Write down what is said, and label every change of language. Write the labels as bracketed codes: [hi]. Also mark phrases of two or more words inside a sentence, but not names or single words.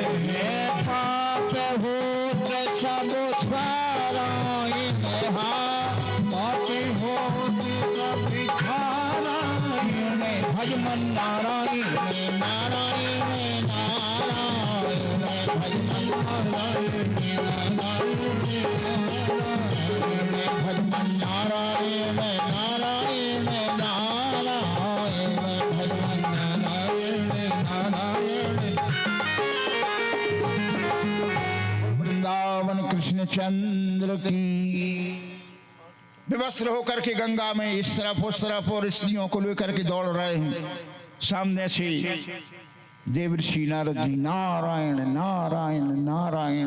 [hi] हैं, पाप होत सब सारायण, पाप होत सब सारायण, भज मन नारायण नारायण नारायण, भज मन नारायण नारायण नारायण, भज मन नारायण नारायण नारायण, भज मन नारायण नारायण। वृंदावन कृष्ण चंद्र की। विवस्त्र होकर के गंगा में इस तरफ उस तरफ और स्त्रियों को लेकर के दौड़ रहे हैं। सामने से देवर्षि नारद जी नारायण नारायण नारायण।